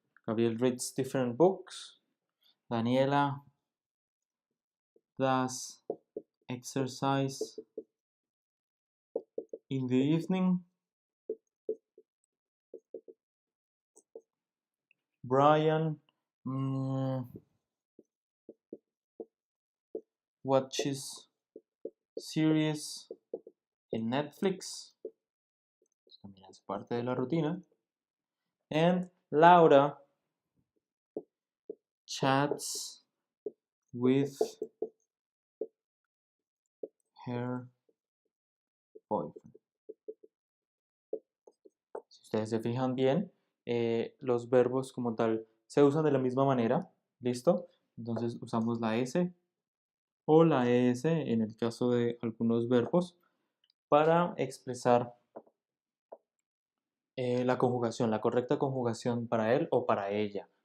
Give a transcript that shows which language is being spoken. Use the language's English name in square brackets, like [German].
[English] Gabriel reads different books. Daniela does exercise in the evening. Brian watches series in Netflix. [Spanish] También es parte de la rutina. [English] And Laura chats with her boyfriend. [Spanish] Si ustedes se fijan bien, los verbos como tal se usan de la misma manera. ¿Listo? Entonces usamos la S o la ES en el caso de algunos verbos para expresar la conjugación, la correcta conjugación para él o para ella.